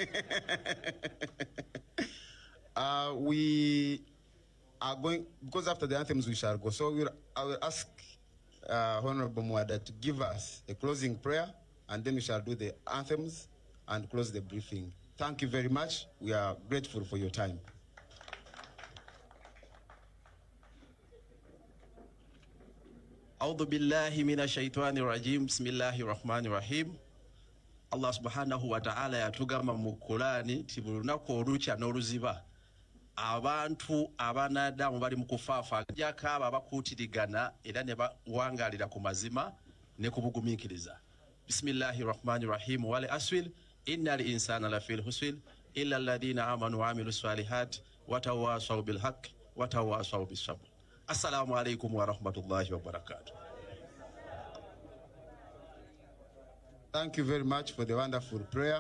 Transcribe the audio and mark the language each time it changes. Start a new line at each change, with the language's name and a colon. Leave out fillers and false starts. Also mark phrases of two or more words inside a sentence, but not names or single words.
English: We are going, because after the anthems we shall go. So I will ask Honorable Mwada to give us a closing prayer, and then we shall do the anthems and close the briefing. Thank you very much. We are grateful for your time.
Arabic: أعوذ بالله من الشيطان الرجيم بسم الله الرحمن الرحيم الله سبحانه وتعالى
Ganda: yatugamba mu Qur'ani nti buli lunaku olukya n'oluziba abantu abanadamu bali mu kufaafaaganyako abo abakuutirigana era ne bawangaalira ku mazima ne ku bugumiikiriza.
Arabic: بسم الله الرحمن الرحيم. والعصر إن الإنسان لفي خسر إلا الذين آمنوا وعملوا الصالحات وتواصوا بالحق وتواصوا بالصبر. السلام عليكم ورحمة الله وبركاته.
English: Thank you very much for the wonderful prayer.